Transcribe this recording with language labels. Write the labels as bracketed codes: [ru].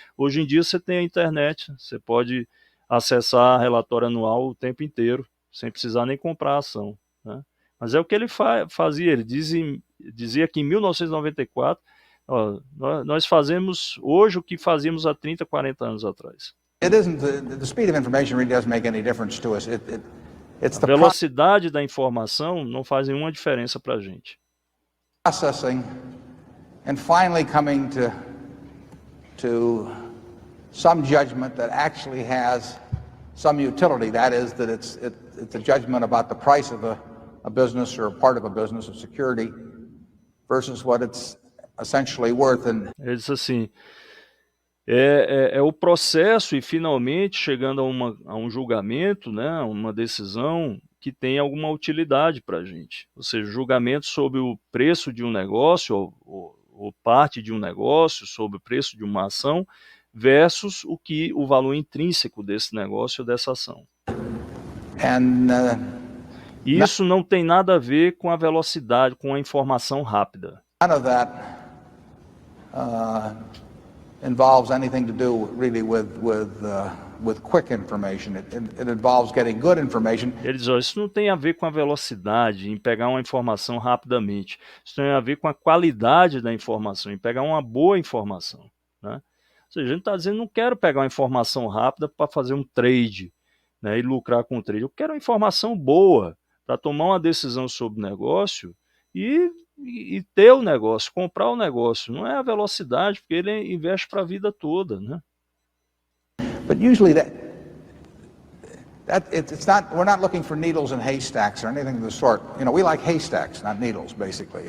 [pt] Hoje em dia você tem a internet, você pode acessar o relatório anual o tempo inteiro, sem precisar nem comprar a ação, né? Mas é o que ele fazia, ele dizia que em 1994, nós fazemos hoje o que fazíamos há 30, 40 anos atrás. [en] It isn't the speed of information really doesn't make any difference to us. It's [pt] A [en] the [pt] velocidade da informação não faz nenhuma diferença para a gente. [en] processing and finally coming to some judgment that actually has some utility. That is, that it's a judgment about the price of a business or a part of a business, of security, versus what it's essentially worth. And [pt] Ele diz assim, é o processo e finalmente chegando a um julgamento, né, uma decisão que tem alguma utilidade para a gente. Ou seja, julgamento sobre o preço de um negócio ou parte de um negócio, sobre o preço de uma ação, versus o valor intrínseco desse negócio ou dessa ação. E isso não tem nada a ver com a velocidade, com a informação rápida. [en] none of that involves anything to do really with quick information. It involves getting good information. [pt] Ele diz, isso não tem a ver com a velocidade, em pegar uma informação rapidamente. Isso tem a ver com a qualidade da informação, em pegar uma boa informação, né? Ou seja, a gente está dizendo, não quero pegar uma informação rápida para fazer um trade, né, e lucrar com o trade. Eu quero uma informação boa para tomar uma decisão sobre o negócio e ter o negócio, comprar o negócio. Não é a velocidade, porque ele investe para a vida toda, né? [en] But usually it's not. We're not looking for needles in haystacks or anything of the sort. You know, we like haystacks, not needles, basically.